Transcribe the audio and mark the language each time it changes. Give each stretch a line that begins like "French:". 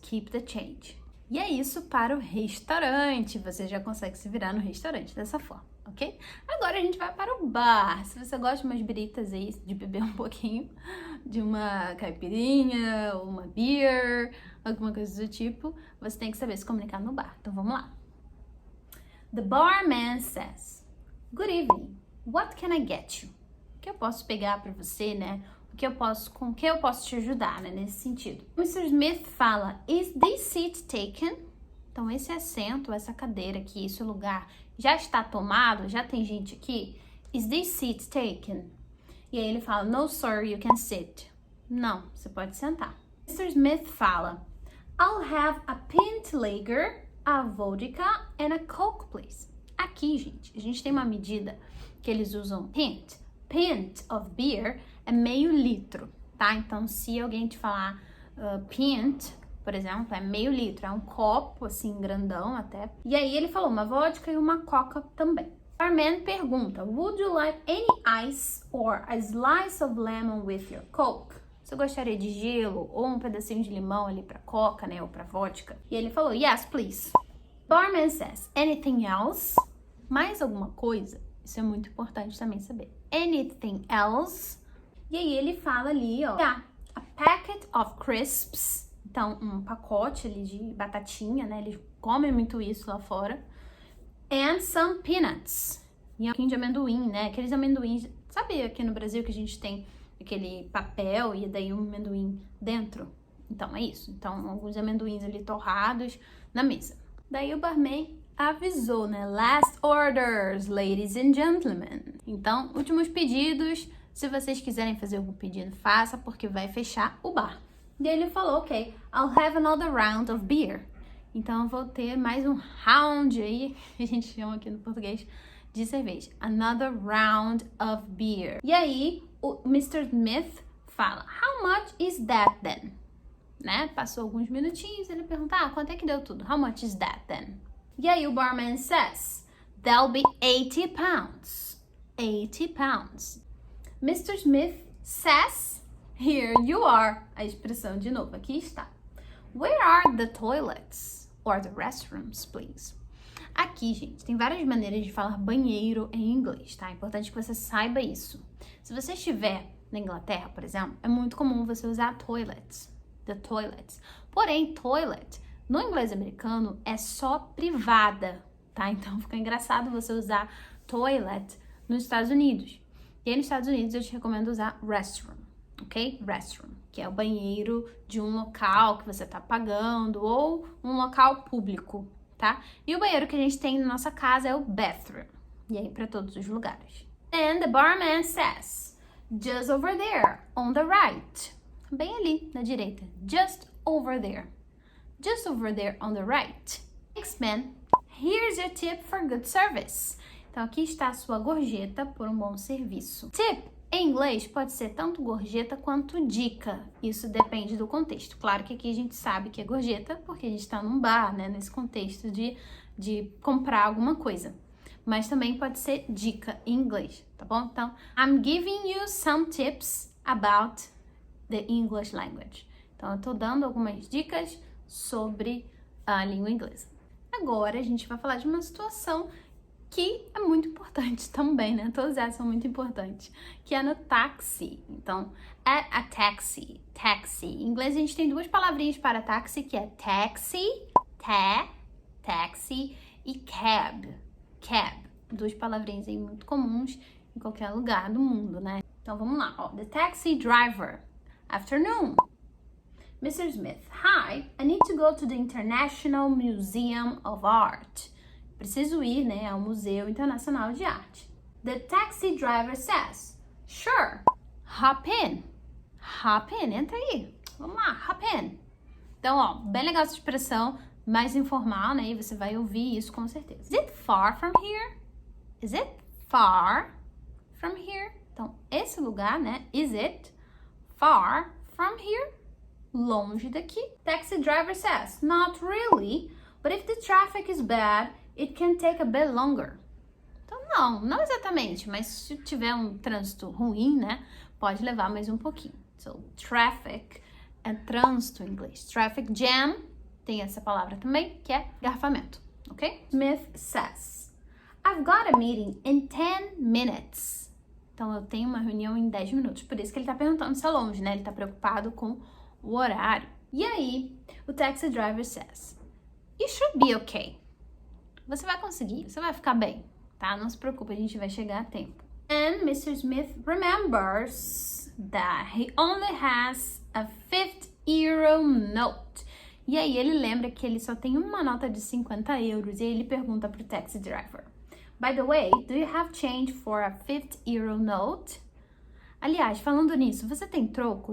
English: Keep the change.
Portuguese: E é isso para o restaurante. Você já consegue se virar no restaurante dessa forma, ok? Agora a gente vai para o bar. Se você gosta de umas biritas aí, de beber um pouquinho, de uma caipirinha, ou uma beer, alguma coisa do tipo, você tem que saber se comunicar no bar. Então vamos lá.
English: The barman says, good evening, what can I get you?
Portuguese: O que eu posso pegar para você, né? Com que eu posso te ajudar, né, nesse sentido. Mr.
English: Smith fala, is this seat taken?
Portuguese: Então, esse assento, essa cadeira aqui, esse lugar, já está tomado? Já tem gente aqui?
English: Is this seat taken?
Portuguese: E aí ele fala,
English: no sir, you can sit.
Portuguese: Não, você pode sentar. Mr.
English: Smith fala, I'll have a pint lager, a vodka and a coke, please.
Portuguese: Aqui, gente, a gente tem uma medida que eles usam pint. Pint of beer é meio litro, tá? Então, se alguém te falar pint, por exemplo, é meio litro, é um copo, assim, grandão até. E aí ele falou uma vodka e uma coca também. O barman pergunta,
English: would you like any ice or a slice of lemon with your coke?
Portuguese: Você gostaria de gelo ou um pedacinho de limão ali pra coca, né, ou pra vodka? E ele falou,
English: yes, please. Barman says, anything else?
Portuguese: Mais alguma coisa? Isso é muito importante também saber.
English: Anything else?
Portuguese: E aí ele fala ali, ó,
English: a packet of crisps,
Portuguese: então um pacote ali de batatinha, né? Eles comem muito isso lá fora.
English: And some peanuts.
Portuguese: E um pouquinho de amendoim, né? Aqueles amendoins, sabe aqui no Brasil que a gente tem aquele papel e daí um amendoim dentro? Então é isso. Então alguns amendoins ali torrados na mesa. Daí o barman avisou, né?
English: Last orders, ladies and gentlemen.
Portuguese: Então, últimos pedidos. Se vocês quiserem fazer algum pedido, faça, porque vai fechar o bar. E ele falou,
English: ok, I'll have another round of beer.
Portuguese: Então, eu vou ter mais um round aí, que a gente chama aqui no português, de cerveja.
English: Another round of beer.
Portuguese: E aí, o
English: Mr. Smith fala, how much is that then?
Portuguese: Né? Passou alguns minutinhos, ele pergunta, quanto é que deu tudo?
English: How much is that then?
Portuguese: E aí, o
English: barman says, that'll be 80 pounds. 80 pounds. Mr. Smith says, here you are.
Portuguese: A expressão de novo, aqui está.
English: Where are the toilets? Or the restrooms, please?
Portuguese: Aqui, gente, tem várias maneiras de falar banheiro em inglês, tá? É importante que você saiba isso. Se você estiver na Inglaterra, por exemplo, é muito comum você usar toilets.
English: The toilets.
Portuguese: Porém, toilet, no inglês americano, é só privada, tá? Então, fica engraçado você usar toilet nos Estados Unidos. E aí, nos Estados Unidos, eu te recomendo usar restroom, ok? Restroom, que é o banheiro de um local que você tá pagando ou um local público, tá? E o banheiro que a gente tem na nossa casa é o bathroom. E aí, para todos os lugares.
English: And the barman says, just over there, on the right.
Portuguese: Bem ali, na direita.
English: Just over there. Just over there, on the right. Thanks, man. Here's your tip for good service.
Portuguese: Então, aqui está a sua gorjeta por um bom serviço. Tip, em inglês, pode ser tanto gorjeta quanto dica. Isso depende do contexto. Claro que aqui a gente sabe que é gorjeta, porque a gente está num bar, né? Nesse contexto de comprar alguma coisa. Mas também pode ser dica em inglês, tá bom?
English: Então, I'm giving you some tips about the English language.
Portuguese: Então, eu tô dando algumas dicas sobre a língua inglesa. Agora, a gente vai falar de uma situação que é muito importante também, né? Todas essas são muito importantes, que é no táxi. Então,
English: at a taxi,
Portuguese: taxi. Em inglês, a gente tem duas palavrinhas para táxi, que é taxi, taxi e cab, cab. Duas palavrinhas aí muito comuns em qualquer lugar do mundo, né? Então, vamos lá, ó.
English: The taxi driver. Afternoon. Mr. Smith, hi, I need to go to the International Museum of Art.
Portuguese: Preciso ir, né, ao Museu Internacional de Arte.
English: The taxi driver says, sure, hop in. Hop in,
Portuguese: entra aí. Vamos lá,
English: hop in.
Portuguese: Então, ó, bem legal essa expressão, mais informal, né, e você vai ouvir isso com certeza.
English: Is it far from here? Is it far from here?
Portuguese: Então, esse lugar, né,
English: is it far from here?
Portuguese: Longe daqui.
English: Taxi driver says, not really, but if the traffic is bad, it can take a bit longer.
Portuguese: Então, não exatamente, mas se tiver um trânsito ruim, né, pode levar mais um pouquinho. So, traffic é trânsito em inglês. Traffic jam, tem essa palavra também, que é garrafamento, ok?
English: Smith says, I've got a meeting in 10 minutes.
Portuguese: Então, eu tenho uma reunião em 10 minutos. Por isso que ele tá perguntando se é longe, né? Ele tá preocupado com o horário. E aí, o
English: taxi driver says, you should be okay.
Portuguese: Você vai conseguir, você vai ficar bem, tá? Não se preocupe, a gente vai chegar a tempo.
English: And Mr. Smith remembers that he only has a 50 euro note.
Portuguese: E aí ele lembra que ele só tem uma nota de 50 euros e aí ele pergunta pro taxi driver,
English: by the way, do you have change for a 50 euro note?
Portuguese: Aliás, falando nisso, você tem troco?